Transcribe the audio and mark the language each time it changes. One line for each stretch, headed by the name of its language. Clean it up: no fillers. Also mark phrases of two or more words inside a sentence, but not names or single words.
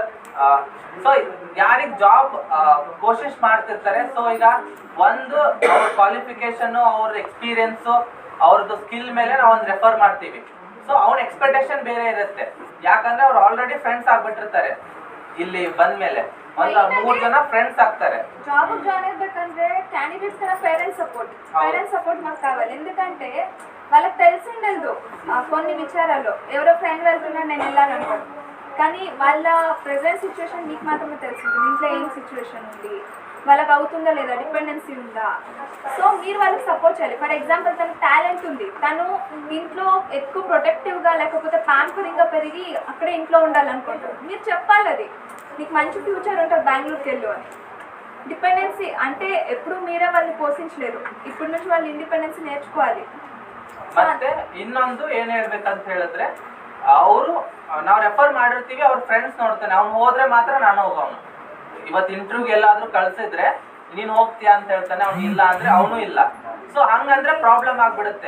Kannada: ಸೊ ಯಾರಿಗೆ ಜಾಬ್ ಕೋಶಿಶ್ ಮಾಡ್ತಿರ್ತಾರೆ, ಸೊ ಈಗ ಒಂದು ಅವ್ರ ಕ್ವಾಲಿಫಿಕೇಶನ್ನು, ಅವ್ರ ಎಕ್ಸ್ಪೀರಿಯನ್ಸು, ಅವ್ರದ್ದು ಸ್ಕಿಲ್ ಮೇಲೆ ನಾವು ಒಂದು ರೆಫರ್ ಮಾಡ್ತೀವಿ. ಸೊ ಅವ್ನ ಎಕ್ಸ್ಪೆಕ್ಟೇಷನ್ ಬೇರೆ ಇರುತ್ತೆ, ಯಾಕಂದ್ರೆ ಅವ್ರು
English: already friends
Kannada: ಆಗ್ಬಿಟ್ಟಿರ್ತಾರೆ ಇಲ್ಲಿ ಬಂದ್ಮೇಲೆ. ಒಂದು 3 ಜನ ಫ್ರೆಂడ్స్ ಆಗ್తారు.
Telugu: జాబ్ జాయిన్ అవ్వకంటే క్యాండిడేట్స్ కన్నా పేరెంట్స్ సపోర్ట్ మాకు కావాలి. ఎందుకంటే వాళ్ళకి తెలిసిండదు కొన్ని విచారాలు, ఎవరో ఫ్రెండ్ వెళ్తున్నారు నేను వెళ్ళాలనుకోను, కానీ వాళ్ళ ప్రెజెంట్ సిచ్యువేషన్ మీకు మాత్రమే తెలిసింది. ఇంట్లో ఏం సిచ్యువేషన్ ఉంది, వాళ్ళకి అవుతుందా లేదా, డిపెండెన్సీ ఉందా. సో మీరు వాళ్ళకి సపోర్ట్ చేయాలి.
English: for example
Telugu: తనకు టాలెంట్ ఉంది, తను ఇంట్లో ఎక్కువ ప్రొటెక్టివ్గా లేకపోతే ప్యాంపరింగ్గా పెరిగి అక్కడే ఇంట్లో ఉండాలనుకుంటారు. మీరు చెప్పాలి అది నీకు మంచి ఫ్యూచర్ ఉంటుంది బెంగళూరుకి వెళ్ళు అని. డిపెండెన్సీ అంటే ఎప్పుడు మీరే వాళ్ళని పోషించలేరు. ఇప్పటి నుంచి వాళ్ళు ఇంಡಿಪೆಂಡೆನ್ಸಿ నేర్చుకోవాలి.
Kannada: ಮತ್ತೆ ಇನ್ನೊಂದು ಏನ್ ಹೇಳ್ಬೇಕಂತ ಹೇಳಿದ್ರೆ, ಅವರು ನಾವು ರೆಫರ್ ಮಾಡಿರ್ತೀವಿ, ಅವ್ರ ಫ್ರೆಂಡ್ಸ್ ನೋಡ್ತಾನೆ, ಅವ್ನು ಹೋದ್ರೆ ಮಾತ್ರ ನಾನು ಹೋಗೋನು. ಇವತ್ತು ಇಂಟರ್ವ್ಯೂಗೆ ಎಲ್ಲಾದ್ರೂ ಕಳ್ಸಿದ್ರೆ ನೀನು ಹೋಗ್ತೀಯಾ ಅಂತ ಹೇಳ್ತಾನೆ, ಅವ್ನು ಇಲ್ಲ ಅಂದ್ರೆ ಅವನು ಇಲ್ಲ. ಸೊ ಹಂಗಂದ್ರೆ ಪ್ರಾಬ್ಲಮ್ ಆಗ್ಬಿಡುತ್ತೆ.